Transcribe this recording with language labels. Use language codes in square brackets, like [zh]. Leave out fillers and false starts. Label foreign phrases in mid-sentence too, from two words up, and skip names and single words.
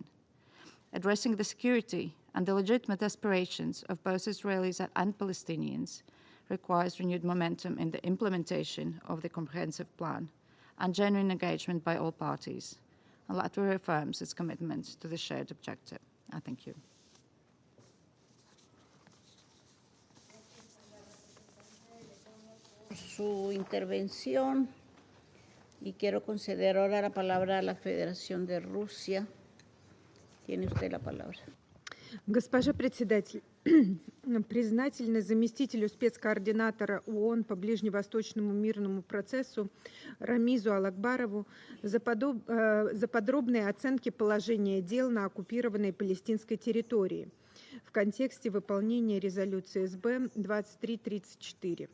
[en] Addressing the security and the legitimate aspirations of both Israelis and Palestinians requires renewed momentum in the implementation of the comprehensive plan and genuine engagement by all parties. And Latvia reaffirms its commitment to the shared objective. I thank you. [es] Su intervención y quiero conceder ahora la palabra a la Federación de Rusia. Tiene usted la palabra. [ru] Госпожа председатель, признательна заместителю спецкоординатора ООН по Ближневосточному мирному процессу Рамизу Алакбарову за подробные оценки положения дел на оккупированной палестинской территории в контексте выполнения резолюции СБ 2334.